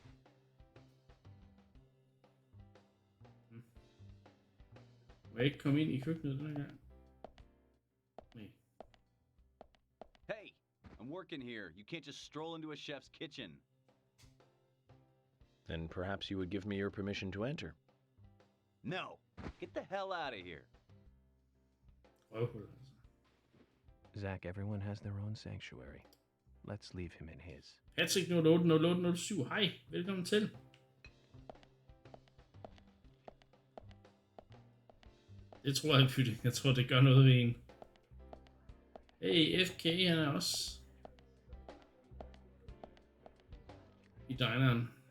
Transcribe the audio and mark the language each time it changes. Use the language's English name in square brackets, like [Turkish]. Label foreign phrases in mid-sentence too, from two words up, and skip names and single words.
[Danish] Må jeg ikke komme ind i køkkenet den her gang? Nej. [English] Hey, I'm working here. You can't just stroll into a chef's kitchen. Then perhaps you would give me your permission to enter. No, get the hell out of here. Zach, everyone has their own sanctuary. Let's leave him in his. [Danish] Patrick 080807. Hej, velkommen til. Det tror jeg, Pytte. Jeg tror, det gør noget ved en. Hey, FK, han er også i dineren.